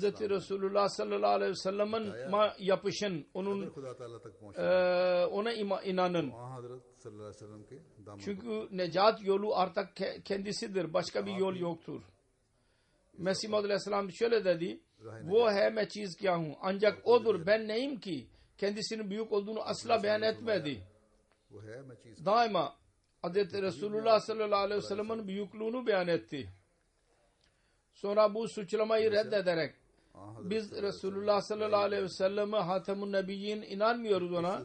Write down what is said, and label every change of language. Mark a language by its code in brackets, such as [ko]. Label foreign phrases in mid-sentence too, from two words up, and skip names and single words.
[tr] Resulullah [ar] صلى الله عليه وسلم'in [tr] yapışın, ona inanın. Çünkü necat yolu artık kendisidir. Başka bir yol yoktur. Mesih Maud aleyhisselam şöyle dedi. [ur] وہ ہے میں چیز کیا ہوں? [tr] Ancak odur ben neyim ki? Kendisinin büyük olduğunu asla beyan etmedi. Daima Hz. Resulullah [ar] صلى الله عليه وسلم'in [tr] büyüklüğünü beyan etti. Sonra bu suçlamayı reddederek biz Resulullah [ar] صلى الله عليه وسلم خاتم النبيين [tr] inanmıyoruz ona.